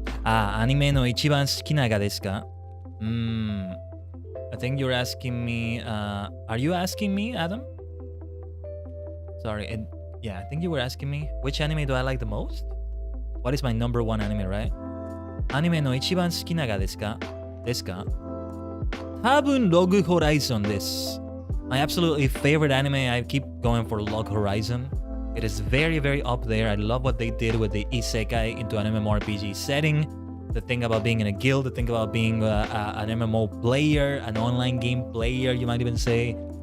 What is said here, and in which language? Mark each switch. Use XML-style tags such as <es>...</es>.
<ja>アニメの一番好きながですか</ja> <en>I think you're asking me, are you asking me, Adam? Sorry, yeah, I think you were asking me, which anime do I like the most? What is my number one anime, right?</en> <ja>アニメの一番好きながですか多分ログホライゾンです。</ja> <en>My absolutely favorite anime, I keep going for Log Horizon. It is very, very up there. I love what they did with the isekai into an MMORPG setting. The thing about being in a guild, the thing about being an MMO player, an online game player, you might even say.</en>